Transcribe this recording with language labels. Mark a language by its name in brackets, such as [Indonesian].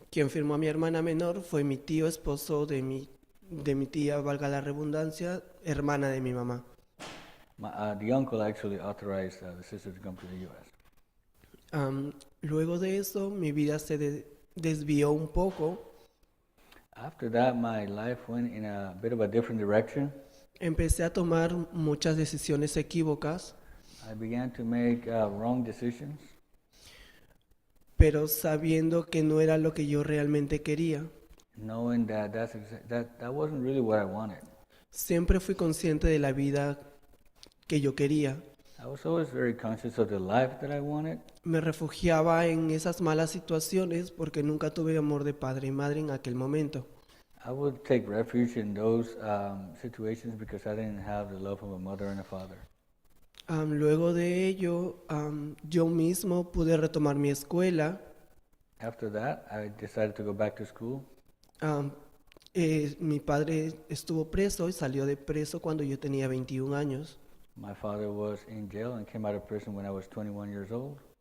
[Spanish] Quien firmó a mi hermana menor fue mi tío, esposo de mi tía, valga la redundancia, hermana de mi mamá. [English] The uncle actually authorized the sister to come to the U.S. [Spanish] Luego de eso, mi vida se desvió un poco. [English] After that, my life went in a bit of a different direction. [Spanish] Empecé a tomar muchas decisiones equívocas. [English] I began to make wrong decisions. [Spanish] Pero sabiendo que no era lo que yo realmente quería. [English] Knowing that that wasn't really what I wanted. [Spanish] Siempre fui consciente de la vida que yo quería. [English] I was always very conscious of the life that I wanted. [Spanish] Me refugiaba en esas malas situaciones porque nunca tuve amor de padre y madre en aquel momento. [English] I would take refuge in those situations because I didn't have the love of a mother and a father. [Spanish] Luego de ello, yo mismo pude retomar mi escuela. [English] After that, I decided to go back to school. [Spanish] Mi padre estuvo preso y salió de preso cuando yo tenía 21 años. [English] My father was in jail and came out of prison when I was 21 years old.